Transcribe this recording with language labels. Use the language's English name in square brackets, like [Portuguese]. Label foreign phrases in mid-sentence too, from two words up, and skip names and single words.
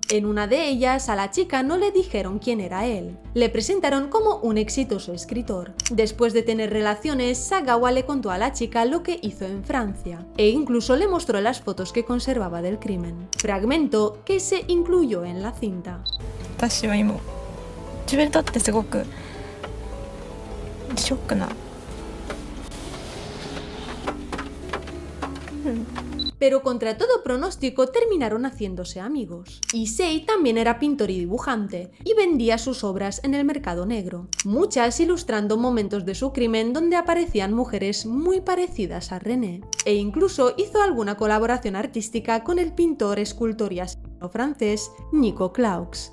[Spanish] En una de ellas a la chica no le dijeron quién era él. Le presentaron como un exitoso escritor. Después de tener relaciones, Sagawa le contó a la chica lo que hizo en Francia e incluso le mostró las fotos que conservaba del crimen. Fragmento que se incluyó en la cinta. [Japanese] 私は今自分にとってすごくショックな [Spanish] Pero contra todo pronóstico terminaron haciéndose amigos. Issei también era pintor y dibujante, y vendía sus obras en el mercado negro, muchas ilustrando momentos de su crimen donde aparecían mujeres muy parecidas a René, e incluso hizo alguna colaboración artística con el pintor, escultor y asesino francés Nico Claux.